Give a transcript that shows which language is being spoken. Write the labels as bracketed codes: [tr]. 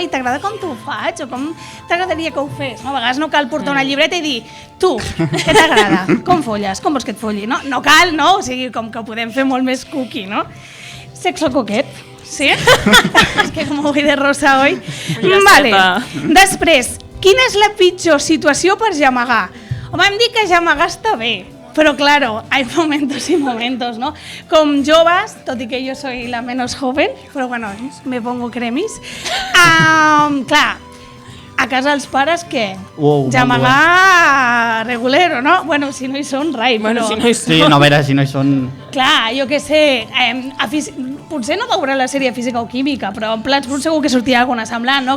[ca] I t'agrada com t'ho faig o com t'agradaria que ho fes, no? A vegades no cal portar una llibreta i dir, tu, què t'agrada? Com folles? Com vols que et folli? No cal, no? O sigui, com que ho podem fer molt més cookie, no? Sexo coquet, sí? És que com vull de rosa, oi? Vale. Després, quina és la pitjor situació per gemegar? Home, hem dit que gemegar està bé, [es] Pero claro, hay momentos y momentos, ¿no? Con [ca] joves, tot i que [es] yo soy la menos joven, pero bueno, me pongo cremis. [ca] Clar, a casa els pares, què? Wow, Llamagar regulero, no? Bueno, si no hi són, rai, Bueno, però... si no hi són. Sí, no, a veure, si no hi són... Clar, jo què sé, potser no veurà la sèrie Física o Química, però en plans segur que sortirà alguna semblant, no?